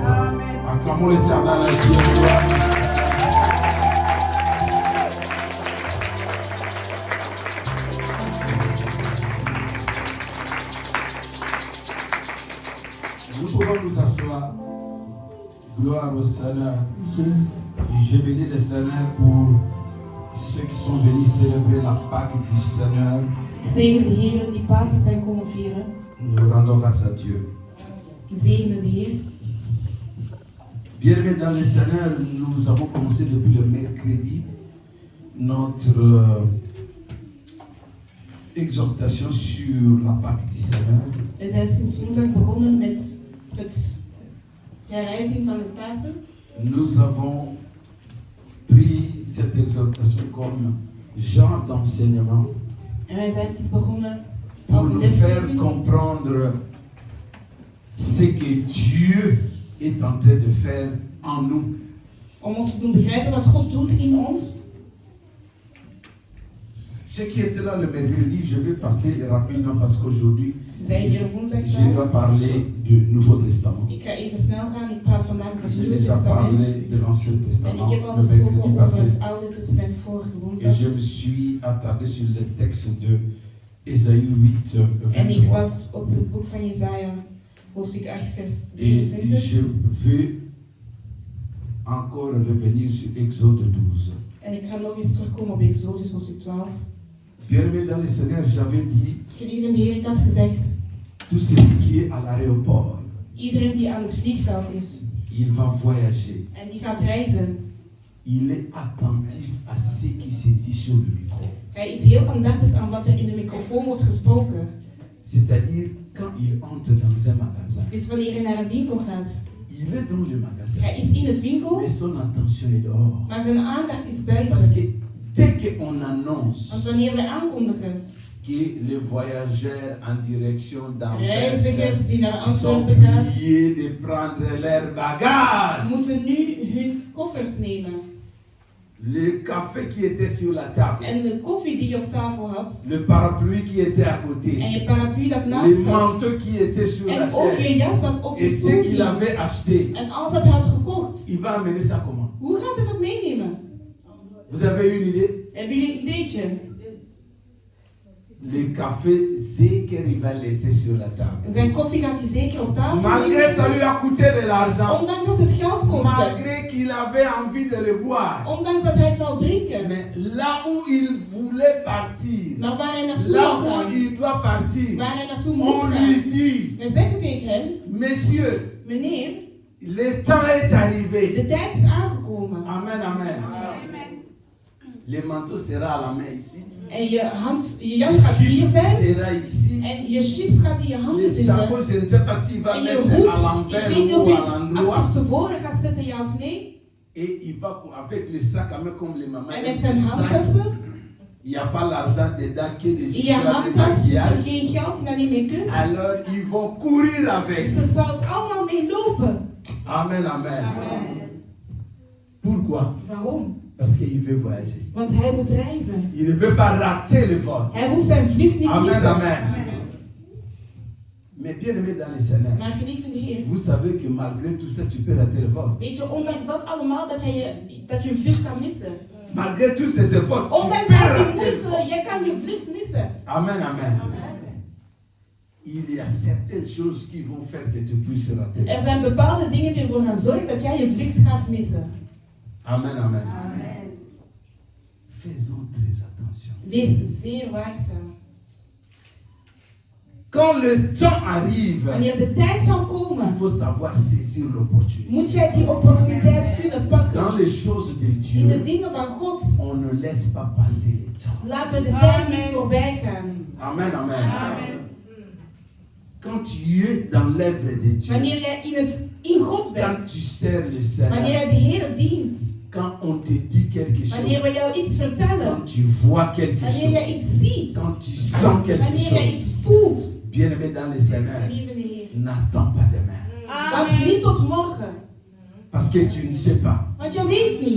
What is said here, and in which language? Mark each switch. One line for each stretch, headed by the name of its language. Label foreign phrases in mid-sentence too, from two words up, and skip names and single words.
French: Acclamons l'Éternel à Dieu. Nous pouvons nous asseoir. Gloire au Seigneur. Je bénis le Seigneur pour ceux qui sont venus célébrer la Pâque du Seigneur.
Dutch: Zegen de Heer die Pasen zijn komen vieren.
French: Nous rendons grâce à Dieu.
Dutch: Zegenen de Heer.
French: Bien-aimés dans le Seigneur, nous avons commencé depuis le mercredi notre exhortation sur la Pâque du Seigneur.
Dutch: We zijn sinds woensdag begonnen met het herrijzing van het Pasen.
French: Nous avons pris cette exhortation comme genre d'enseignement
Dutch: En wij zijn begonnen
French: pour
Dutch: als een
French: nous faire
Dutch: lesgeving
French: comprendre ce que Dieu est en train de faire en nous.
Dutch: om ons te doen begrijpen wat God doet in ons.
French: Ce qui était là le mercredi, je vais passer rapidement parce qu'aujourd'hui,
Dutch: We zijn hier op woensdag
French: je dois
Dutch: klaar.
French: parler du Nouveau Testament.
Dutch: Ik ga even snel gaan. Ik praat vandaag over het
French: J'ai
Dutch: Nieuwe
French: déjà
Dutch: Testament.
French: parlé de l'Ancien
Dutch: En
French: Testament
Dutch: ik heb al
French: le
Dutch: gesproken
French: mercredi
Dutch: over
French: passé.
Dutch: het Oude Testament vorige
French: Et
Dutch: woensdag.
French: je me suis attardé sur le texte de Ésaïe 8,
Dutch: En ik
French: 23.
Dutch: was op het boek van Jesaja, hoofdstuk 8, vers
French: Et
Dutch: 23.
French: je veux encore revenir sur Exode 12.
Dutch: En ik ga nog eens terugkomen op Exodus, hoofdstuk 12.
French: Bien-aimé dans le Seigneur, j'avais dit,
Dutch: Geliefde Heer, ik had gezegd,
French: tout celui qui est à l'aéroport,
Dutch: iedereen die aan het vliegveld is
French: il va voyager.
Dutch: en die gaat reizen,
French: Il est attentif à ce qui se dit sur le micro.
Dutch: hij is heel aandachtig aan wat er in de microfoon wordt gesproken.
French: C'est-à-dire, quand il entre dans un magasin,
Dutch: Dus wanneer hij naar een winkel gaat,
French: il est dans le magasin,
Dutch: hij is in het winkel,
French: mais son attention est dehors.
Dutch: maar zijn aandacht is
French: Parce
Dutch: buiten.
French: que dès qu'on annonce
Dutch: Want wanneer we aankondigen,
French: que les voyageurs en direction d'Anvers
Dutch: reizigers die naar
French: sont
Dutch: Antwerpen gaan,
French: priés de prendre leurs bagages.
Dutch: moeten nu hun koffers nemen.
French: Le café qui était sur la table,
Dutch: En de koffie die je op tafel had,
French: le parapluie qui était à
Dutch: en
French: côté,
Dutch: je paraplu dat
French: les
Dutch: naast zat,
French: manteaux qui étaient sur la
Dutch: en ook je
French: chaise,
Dutch: jas dat op je
French: et ce
Dutch: stoel
French: qu'il
Dutch: ging.
French: avait acheté,
Dutch: En als dat had gekocht,
French: il va amener ça comment?
Dutch: hoe gaat hij dat meenemen?
French: Vous avez une idée?
Dutch: Hebben jullie een ideetje?
French: Le café, c'est qu'il va laisser sur la table.
Dutch: En zijn koffie gaat hij zeker op tafel
French: Malgré ça lui
Dutch: nemen.
French: a coûté de l'argent,
Dutch: Ondanks dat het geld kostte.
French: malgré qu'il avait envie de le boire,
Dutch: Ondanks dat hij het wou drinken.
French: mais là où il voulait partir,
Dutch: Maar waar hij naartoe
French: là
Dutch: wil
French: où
Dutch: gaan,
French: il doit partir,
Dutch: waar hij naartoe moet
French: on
Dutch: gaan.
French: lui dit,
Dutch: We zeggen tegen hem,
French: Monsieur,
Dutch: meneer,
French: le temps est arrivé.
Dutch: de tijd is aangekomen.
French: Amen, amen. Le manteau sera à la main ici.
Dutch: En je jas
French: Le
Dutch: gaat hier
French: chips
Dutch: zijn.
French: sera ici.
Dutch: En je chips gaat in je handen
French: Le chapeau,
Dutch: zitten.
French: je ne sais pas s'il va
Dutch: En je
French: mettre à
Dutch: hoed, ik
French: l'envers
Dutch: weet niet
French: ou
Dutch: of
French: à
Dutch: je het
French: l'endroit.
Dutch: achterstevoren gaat zetten, ja of nee.
French: Et il va avec le sac à main comme les mamans.
Dutch: En
French: aiment
Dutch: met zijn
French: le sac.
Dutch: handtassen.
French: Il n'y a pas l'argent dedans qui est des
Dutch: In je
French: histoires de
Dutch: handtas zit er
French: maquillage.
Dutch: geen geld, je dat niet meer kunt.
French: Alors ils vont courir avec.
Dutch: Ze zal het allemaal mee lopen.
French: Amen, amen. Pourquoi?
Dutch: Waarom?
French: Parce qu'il veut voyager.
Dutch: Want hij moet reizen.
French: Il ne veut pas rater le vol.
Dutch: Hij moet zijn vlucht niet
French: Amen,
Dutch: missen.
French: amen. Mais bien aimé dans les Seigneur,
Dutch: Maar geliefde Heer,
French: vous savez que malgré tout ça, tu peux rater le vol.
Dutch: weet je, ondanks dat allemaal, dat je vlucht kan missen.
French: Malgré tous ces efforts, tu
Dutch: Ondanks
French: peux
Dutch: al die
French: rater le vol.
Dutch: moeite, je kan je vlucht missen.
French: Amen, amen. Il y a certaines choses qui vont faire que tu puisses rater.
Dutch: Er zijn bepaalde dingen die ervoor gaan zorgen dat jij je vlucht gaat missen.
French: Amen, amen. Faisons très attention.
Dutch: Wees zeer waakzaam.
French: Quand le temps arrive,
Dutch: Wanneer de tijd zal
French: il
Dutch: komen,
French: faut savoir saisir l'opportunité.
Dutch: moet jij die opportuniteit kunnen pakken.
French: Dans les choses de
Dutch: In de
French: Dieu,
Dutch: dingen van God,
French: on ne laisse pas passer le temps.
Dutch: laten we de tijd niet voorbij gaan.
French: Amen, amen. Quand tu es dans l'œuvre de Dieu,
Dutch: Wanneer jij in God
French: quand
Dutch: bent,
French: tu sers le
Dutch: wanneer
French: Seigneur,
Dutch: jij de Heer dient,
French: quand on te dit quelque
Dutch: wanneer
French: chose,
Dutch: we jou iets vertellen,
French: quand tu vois quelque
Dutch: wanneer
French: chose,
Dutch: jij iets ziet,
French: quand tu sens quelque
Dutch: wanneer jij
French: chose,
Dutch: iets voelt,
French: bien-aimé dans le Seigneur,
Dutch: lieve Heer,
French: n'attends pas demain.
Dutch: wacht niet tot morgen,
French: Parce que tu ne sais pas.
Dutch: want je weet niet.